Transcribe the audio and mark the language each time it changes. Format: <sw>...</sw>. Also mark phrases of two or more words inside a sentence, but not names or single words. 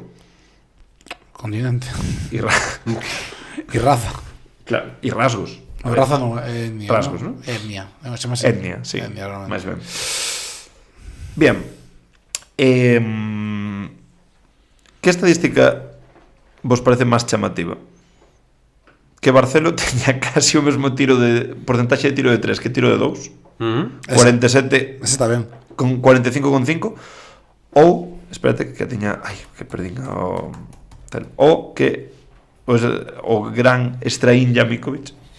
<es>Continente. Y Y raza. claro. Y rasgos. No, raza no, etnia. Rasgos, ¿no? Etnia. Se llama así. Etnia, sí. Etnia, realmente. Más bien. Bien.</es> <gl>¿Qué estadística vos parece máis chamativa? Que Barcelo teña casi o mesmo tiro de porcentaxe de tiro de 3 que tiro de 2. 47 Ese está ben. con 45,5 ou espérate que tiña, ai, que perdín o tal, o que pues, o gran Strahinja Mikovic.</gl>